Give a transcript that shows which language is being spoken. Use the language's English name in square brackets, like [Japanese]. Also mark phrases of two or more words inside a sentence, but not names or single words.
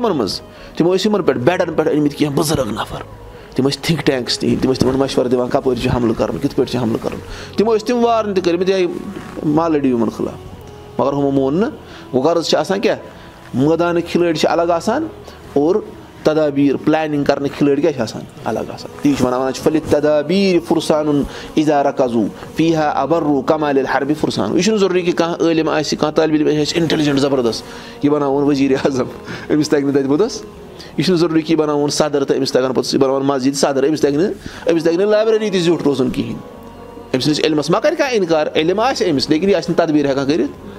[Kashmiri] کمن منٛز تِمو ٲسۍ یِمن پٮ۪ٹھ بیڈن پٮ۪ٹھ أنمٕتۍ کینٛہہ بُزرٕگ نفر تِم ٲسۍ تھِنک ٹینکٕس تہِ تِم ٲسۍ تِمن مشور دِوان کپٲرۍ چھُ حملہٕ کرُن کِتھ پٲٹھۍ چھُ حملہٕ کرُن تِمو ٲسۍ تِم وارن تہِ کٔرمٕتۍ ہے ما لٔڑِو یِمن خٕلاف مگر ہُمو مون نہٕ گوٚو غرض چھِ آسان کیاہ مٲدانٕکۍ کھِلٲڑۍ چھِ الگ آسان اور تدابیٖر پلاننگ کرنٕکۍ کھِلٲڑۍ کیاہ چھِ آسان الگ آسان تی چھِ وَنان چھِ [Arabic] فلِلتدابیٖر فرسان إذا ركزوا فيها أبر كما للحرب فرسان. [Kashmiri] یہِ چھُنہٕ ضروٗری کہِ کانٛہہ عٲلِم آسہِ کانٛہہ طٲلبہِ علم آسہِ اِنٹیلِجنٹ زبردست یہِ بناوون ؤزیٖرِ اعظم أمِس تگہِ نہٕ تتہِ پوٚتُس یہِ چھُنہٕ ضروٗری کہِ یہِ بناوون صدر تہٕ أمِس تگن پوٚتُس یہِ بناوون مسجد صدر أمِس تگہِ نہٕ لایبرری تہِ زیوٗٹھ روزُن کِہینۍ أمۍ سٕنٛدِس علمس ما کرِ کانٛہہ اِنکار علم آسہِ أمِس لیکن یہِ آسہِ نہٕ تدبیٖر ہٮ۪کان کٔرِتھ